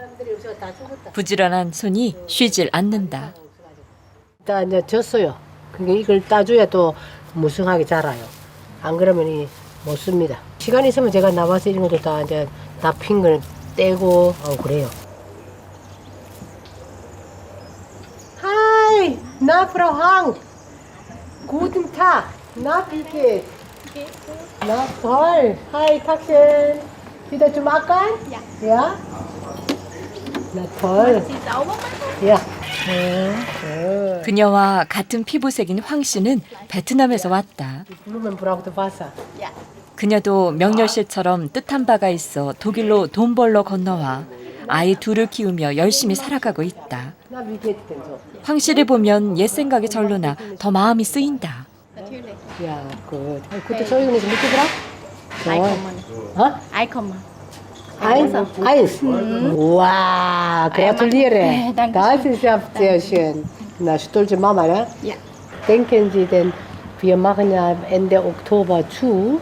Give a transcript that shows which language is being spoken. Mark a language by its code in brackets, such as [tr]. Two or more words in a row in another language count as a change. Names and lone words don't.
[ko] 부지런한 손이 쉬질 않는다. 일단 이제 졌어요. 그러니까 이걸 따줘야 또 무성하게 자라요. 안 그러면 못 씁니다. 시간이 있으면 제가 나와서 이런 것도 다 이제 다 핀 걸 떼고 그래요. [de] Hi, na Frau Hang. Guten Tag. Na, wie geht's? Na, toll. Hi, Tagchen. Wieder zum Ackern? Ja. Ja? Na, toll. Ja. [ko] 그녀와 같은 피부색인 황 씨는 베트남에서 왔다. [de] Blumen braucht Wasser. [ko] 그녀도 명렬 씨처럼 뜻한 바가 있어 독일로 돈 벌러 건너와 아이 둘을 키우며 열심히 살아가고 있다. [de] Na, wie geht's denn so? [ko] 황 씨를 보면 옛 생각이 절로 나 더 마음이 쓰인다. [de] Ja, gut. Gute Zeugnis mitgebracht? Einkommen. Eins. Wow, gratuliere. Das ist ja sehr schön. Na, stolze Mama, ne? Ja. Denken Sie denn, wir machen ja Ende Oktober zu.